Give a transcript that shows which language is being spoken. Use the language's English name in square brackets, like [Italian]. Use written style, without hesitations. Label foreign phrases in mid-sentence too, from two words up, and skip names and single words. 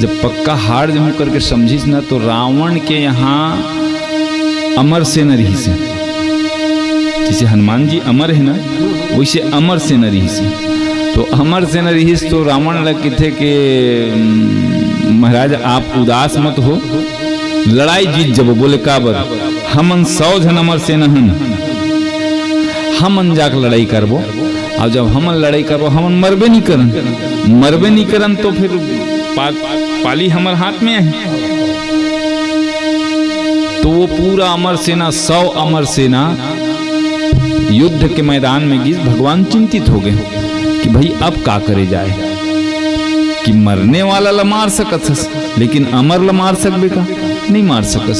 [Chhattisgarhi] जब पक्का हार जाऊं करके समझिस ना, तो रावण के यहाँ अमर सेना रही से, जैसे हनुमान जी अमर है ना, वैसे अमर सेना रही से। तो अमर सेना रही तो रावण लगे थे कि महाराज आप उदास मत हो, लड़ाई जीत जब। बोले काबर, हमन 100 जन अमर सेना हन, हमन जाकर लड़ाई करबो। और जब हमन लड़ाई करबो, हमन मरबे नहीं करन तो फिर पाली हमारे हाथ में है। तो वो पूरा अमर सेना 100 अमर सेना युद्ध के मैदान में गिर। भगवान चिंतित हो गए कि भाई अब का करे जाए, कि मरने वाला ला मार सकत, लेकिन अमर ला मार सकबे का नहीं मार सकस।